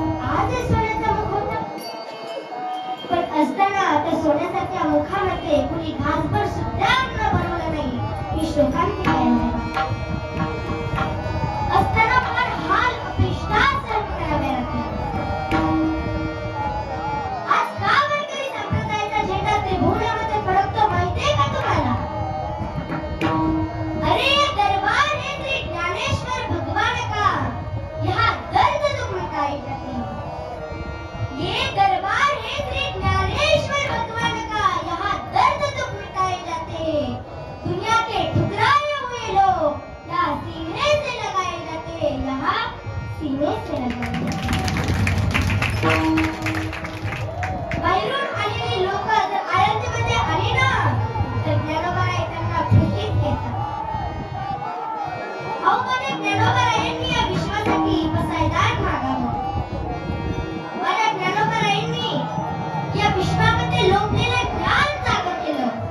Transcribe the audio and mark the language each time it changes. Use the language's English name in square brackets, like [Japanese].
[Marathi] आज आहे सोन्याचा मुखवटा. पण असताना त्या सोन्यासारख्या मुखामध्ये कुणी घासभर सुद्धा अन्न भरवलं नाही ही शोकांतिका आहे. असताना पण हाल अपेष्टाच सहन करावे लागले. आज का वारकरी संप्रदायाचा झेंडा त्रिभुवनामध्ये फडकतो माहितीये का तुम्हाला? [Hindi] अरे दरबार है श्री ज्ञानेश्वर भगवान का, यहाँ दर्द दुख मिटाए जाते हैं. ये दरबार है श्री ज्ञानेश्वर भगवान का, यहाँ दर्द दुख मिटाए जाते हैं. दुनिया के ठुकराए हुए लोग यहाँ सीने से लगाए जाते हैं, यहाँ सीने से लगाए जाते हैं. [Marathi] बाहेरून आलेली लोक जर आळंदीमध्ये आली ना तर ज्ञानोबाराय त्यांना भेटीत घेतात. अहो माझ्या ज्ञानोबारायांनी या विश्वासाठी पसायदान मागावं. माझ्या ज्ञानोबारायांनी या विश्वामध्ये लोकलेलं ज्ञान जागं केलं.